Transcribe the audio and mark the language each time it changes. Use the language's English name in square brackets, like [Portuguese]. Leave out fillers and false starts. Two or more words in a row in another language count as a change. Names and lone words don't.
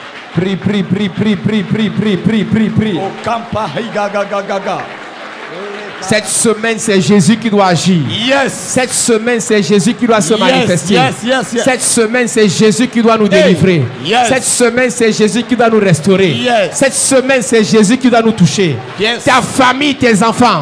[French] Prie, prie, prie, prie, prie, prie, prie, prie, prie, prie. Okampa higagagaga. Cette semaine, c'est Jésus qui doit agir. [English] Yes. [French] Cette semaine, c'est Jésus qui doit se manifester. [English] Yes. [French] Cette semaine, c'est Jésus qui doit nous délivrer. [English] Yes. [French] Cette semaine, c'est Jésus qui doit nous restaurer. [English] Yes. [French] Cette semaine, c'est Jésus qui doit nous toucher. [English] Yes. [French] Ta famille, tes enfants.